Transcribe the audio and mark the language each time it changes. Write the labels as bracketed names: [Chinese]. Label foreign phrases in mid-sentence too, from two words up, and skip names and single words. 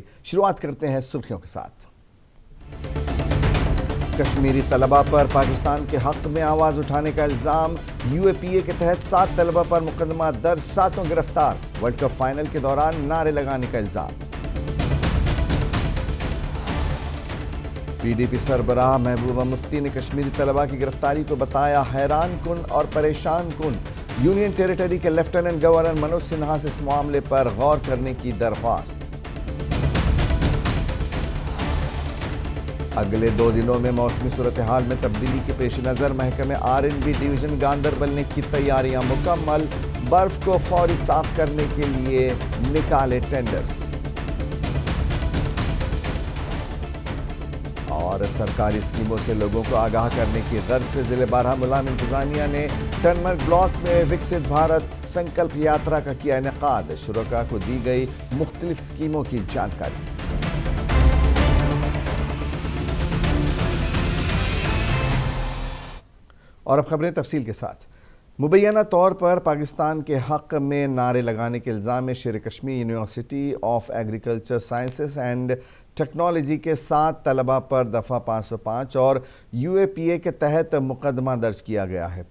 [Urdu] شروعات کرتے ہیں سرخیوں کے ساتھ۔ کشمیری طلبہ پر پاکستان کے حق میں آواز اٹھانے کا الزام، یو اے پی اے کے تحت 7 طلبہ پر مقدمہ درج، 7 گرفتار۔ ورلڈ کپ فائنل کے دوران نعرے لگانے کا الزام۔ پی ڈی پی سربراہ محبوبہ مفتی نے کشمیری طلبہ کی گرفتاری کو بتایا حیران کن اور پریشان کن۔ [English] union territory [Urdu] کے [English] lieutenant governor [Urdu] منوج سنہا سے اس معاملے پر غور کرنے کی درخواست۔ اگلے 2 دنوں میں موسمی صورتحال میں تبدیلی کے پیش نظر محکمہ R&B ڈویژن گاندربل نے کی تیاریاں مکمل، برف کو فوری صاف کرنے کے لیے نکالے ٹینڈرز۔ اور سرکاری اسکیموں سے لوگوں کو آگاہ کرنے کی غرض سے ضلع بارہمولہ میں انتظامیہ نے ٹنمرگ بلاک میں وکست بھارت سنکلپ یاترا کا کیا انعقاد، شرکاء کو دی گئی مختلف اسکیموں کی جانکاری۔ اور اب خبریں تفصیل کے ساتھ۔ مبینہ طور پر پاکستان کے حق میں نعرے لگانے کے الزام میں شیر کشمیر یونیورسٹی آف ایگریکلچر سائنسز اینڈ ٹیکنالوجی کے 7 طلبہ پر دفعہ 505 اور یو اے پی اے کے تحت مقدمہ درج کیا گیا ہے۔